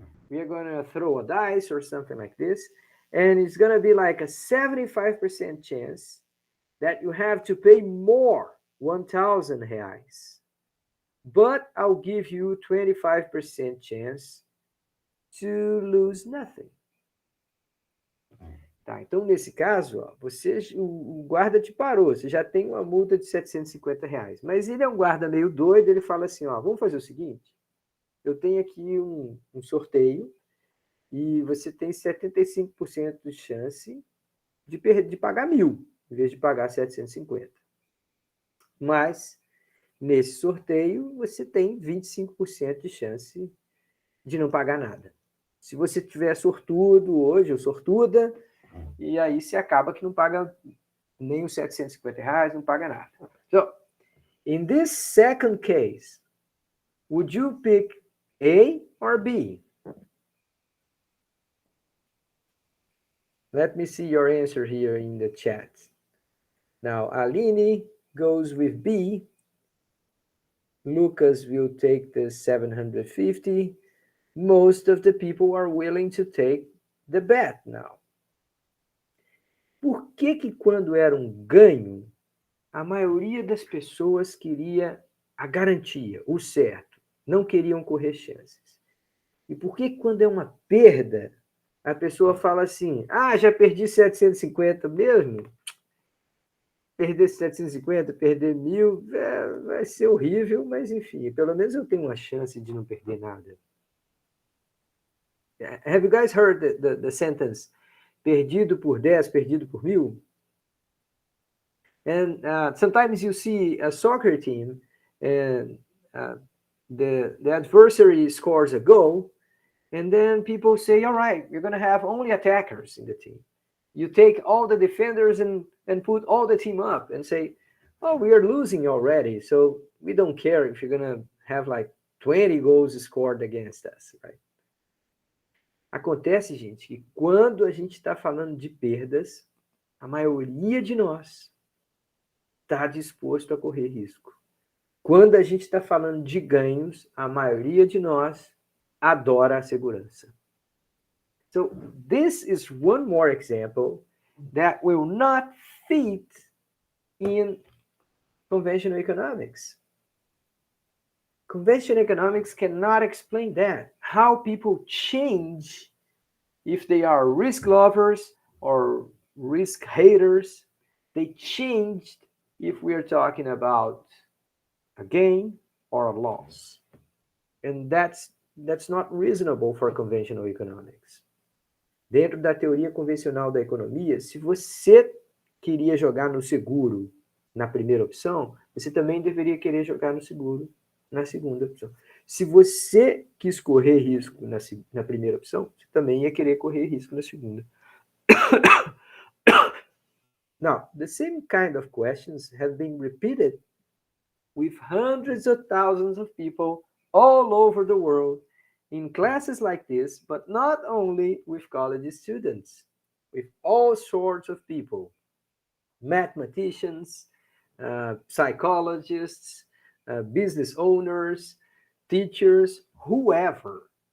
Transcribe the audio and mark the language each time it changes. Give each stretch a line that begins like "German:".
English: We are going to throw a dice or something like this, and it's going to be like a 75% chance that you have to pay more, 1,000 reais. But I'll give you 25% chance to lose nothing.
Portuguese: Tá, então nesse caso, ó, o guarda te parou, você já tem uma multa de 750 reais. Mas ele é um guarda meio doido, ele fala assim, ó, vamos fazer o seguinte, eu tenho aqui um sorteio e você tem 75% de chance de pagar 1.000, em vez de pagar 750. Mas, nesse sorteio, você tem 25% de chance de não pagar nada. Se você tiver sortudo hoje, ou sortuda, e aí se acaba que não paga nem os 750 reais, não paga nada.
English: So, in this second case, would you pick A or B? Let me see your answer here in the chat. Now, Aline goes with B, Lucas will take the 750. Most of the people are willing to take the bet now.
Portuguese: Por que que quando era um ganho, a maioria das pessoas queria a garantia, o certo, não queriam correr chances? E por que quando é uma perda, a pessoa fala assim, já perdi 750 mesmo? Perder 750, perder 1.000, vai ser horrível, mas enfim, pelo menos eu tenho uma chance de não perder nada.
English: Have you guys heard the sentence,
Portuguese: perdido por 10, perdido por 1.000?
English: And sometimes you see a soccer team and the adversary scores a goal, and then people say, all right, you're going to have only attackers in the team. You take all the defenders and put all the team up and say, oh, we are losing already, so we don't care if you're going to have like 20 goals scored against us, right?
Portuguese: Acontece, gente, que quando a gente está falando de perdas, a maioria de nós está disposto a correr risco. Quando a gente está falando de ganhos, a maioria de nós adora a segurança.
English: So this is one more example that will not fit in conventional economics. Conventional economics cannot explain that. How people change if they are risk lovers or risk haters. They changed if we are talking about a gain or a loss. And that's not reasonable for conventional economics.
Portuguese: Dentro da teoria convencional da economia, se você queria jogar no seguro na primeira opção, você também deveria querer jogar no seguro na segunda opção. Se você quis correr risco na primeira opção, você também ia querer correr risco na segunda.
English: Now, the same kind of questions have been repeated with hundreds of thousands of people all over the world in classes like this, but not only with college students, with all sorts of people, mathematicians, psychologists, business owners, teachers, whoever.